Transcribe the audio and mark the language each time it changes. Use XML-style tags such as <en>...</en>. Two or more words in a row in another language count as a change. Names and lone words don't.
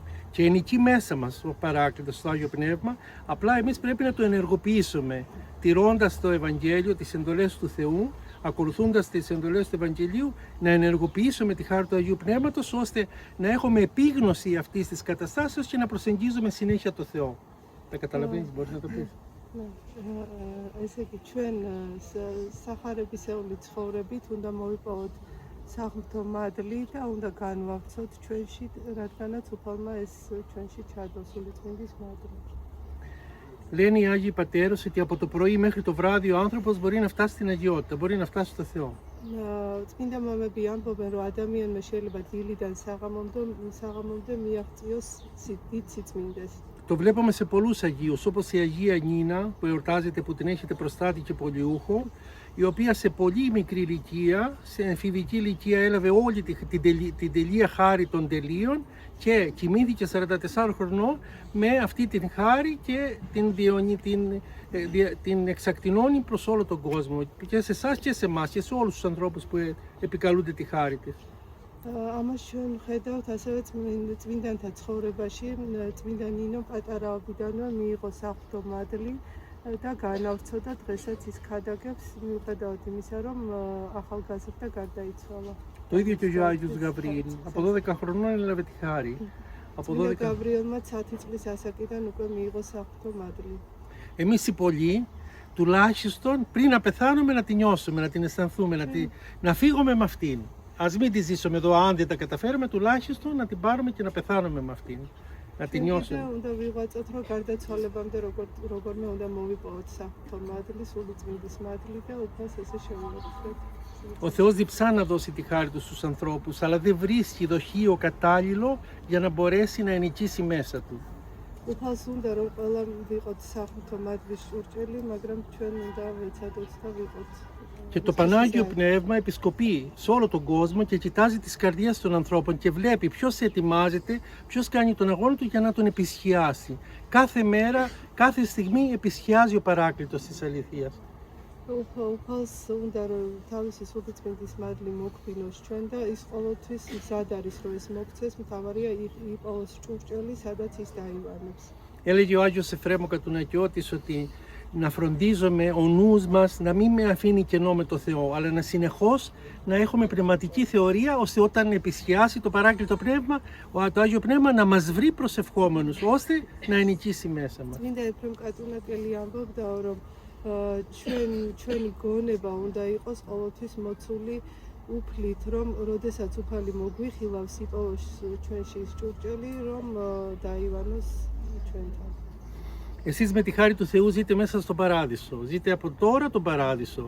<el>Και ενικεί μέσα μας ο Παράκλητος στο Άγιο Πνεύμα, απλά εμείς πρέπει να το ενεργοποιήσουμε, τηρώντας το Ευαγγέλιο, τις εντολές του Θεού, ακολουθώντας τις εντολές του Ευαγγελίου, να ενεργοποιήσουμε τη χάρη του Αγίου Πνεύματος, ώστε να έχουμε επίγνωση αυτής της καταστάσεως και να προσεγγίζουμε συνέχεια το Θεό. Τα καταλαβαίνεις, μπορείς να το πεις.</el> <ka>ესე იგი ჩვენ სახარებისეული ცხოვრებით უნდა მოვიპოვოთ საღვთო მადლი და უნდა განვავრცოთ ჩვენში, რადგანაც უფალმა ეს ჩვენში ჩადოს სულიწმინდის მადლი.</ka> <el>Λένε οι Άγιοι Πατέρες ότι από το πρωί μέχρι το βράδυ ο άνθρωπος μπορεί να φτάσει στην αγιότητα, μπορεί να φτάσει στο Θεό.</el> <ka>წმინდა მამები ამბობენ, რომ ადამიანმა შეიძლება დილიდან საღამომდე მიაღწიოს დიდ სიწმინდეს.</ka> <el>Το βλέπουμε σε πολλούς Αγίους, όπως η Αγία Νίνα που εορτάζεται, που την έχετε προστάτη και πολιούχο, η οποία σε πολύ μικρή ηλικία, σε εφηβική ηλικία έλαβε όλη την τελεία χάρη των τελείων και κοιμήθηκε 44 χρονών με αυτή την χάρη και την εξακτηνώνει προς όλο τον κόσμο, και σε εσάς και σε εμάς και σε όλους τους ανθρώπους που επικαλούνται τη χάρη της.</el> <ka>ამას ჩვენ ხედავთ ასევე წმინდანთა ცხოვრებაში, წმინდა ნინო პატარაობიდანვე მიიღო საღვთო მადლი და განავრცოდა, დღესაც ის ქადაგებს, მიუხედავად იმისა, რომ ახალგაზრდა გარდაიცვალა.</ka> <el>Το ίδιο και ο Άγιος Γαβριήλ, από 12 χρονών έλαβε τη χάρη.</el> <ka>წმინდა გაბრიელმა 10 წლის ასაკიდან უკვე მიიღო საღვთო მადლი.</ka> <el>Εμείς οι πολλοί, τουλάχιστον πριν να πεθάνουμε, να την νιώσουμε, να την αισθανθούμε, να φύγουμε με αυτήν. Ας μην τη ζήσουμε εδώ, αν δεν τα καταφέρουμε, τουλάχιστον να την πάρουμε και να πεθάνουμε με αυτήν. Να την νιώσουμε.</el> <ka>უნდა ვიღვაწოთ, რომ გარდაცვალებამდე როგორმე უნდა მოვიპოვოთ საღვთო მადლი, სულიწმინდის მადლი და უფალს ესე შევიერთდეთ.</ka> <el>Ο Θεός διψά να δώσει τη χάρη του στους ανθρώπους, αλλά δεν βρίσκει δοχείο κατάλληλο για να μπορέσει να ενοικήσει μέσα του.</el> <ka>უფალს უნდა რომ ყველა ვიყოთ საღვთო მადლის ჭურჭელი, მაგრამ ჩვენ უნდა ვეცადოთ და ვიყოთ.</ka> <el>Και το Πανάγιο Πνεύμα επισκοπεί σε όλο τον κόσμο και κοιτάζει τις καρδιές των ανθρώπων και βλέπει ποιος ετοιμάζεται, ποιος κάνει τον αγώνα του για να τον επισχιάσει. Κάθε μέρα, κάθε στιγμή επισχιάζει ο Παράκλητος της αληθείας.</el> <ka>უფალს უნდა რომ თავისი სულიწმინდის მადლი მოგფინოს ჩვენ და ის ყოველთვის მზად არის რომ ეს მოგცეს, მთავარია იპოვოს ჭურჭელი, სადაც ის დაივანებს.</ka> <el>Έλεγε ο Άγιος Εφρέμο Κατουνακιώτης ότι να φροντίζουμε ο νους μας να μην με αφήνει κενό με το Θεό, αλλά να συνεχώς να έχουμε πνευματική θεωρία, ώστε όταν επισχιάσει το Παράκλητο Πνεύμα, το Άγιο Πνεύμα να μας βρει προσευχόμενους, ώστε να ενοικήσει μέσα μας.</el> <ka>წმინდა ეფრემ კატუნაკელი ამბობდა, რომ ჩვენი გონება უნდა იყოს ყოველთვის მოცული უფლით, რომ როდესაც უფალი მოგვიხილავს, იპოვოს ჩვენში ის ჭურჭელი, რომ დაივანოს ჩვენთან.</ka> <el>Εσείς με τη χάρη του Θεού ζείτε μέσα στον Παράδεισο, ζείτε από τώρα τον Παράδεισο.</el>